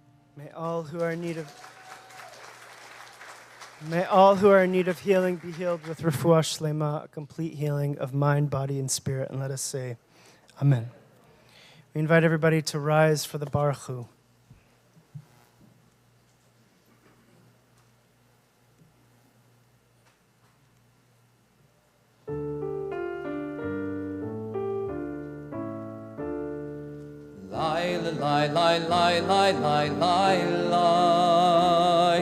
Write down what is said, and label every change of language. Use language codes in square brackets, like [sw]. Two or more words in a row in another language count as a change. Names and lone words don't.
[en] May all who are in need of healing be healed with [he] refuah shlema, [en] a complete healing of mind, body, and spirit. And let us say, Amen. We invite everybody to rise for the [he] Baruch Hu. Lie, lie, lie, lie, lie, lie, lie, lie.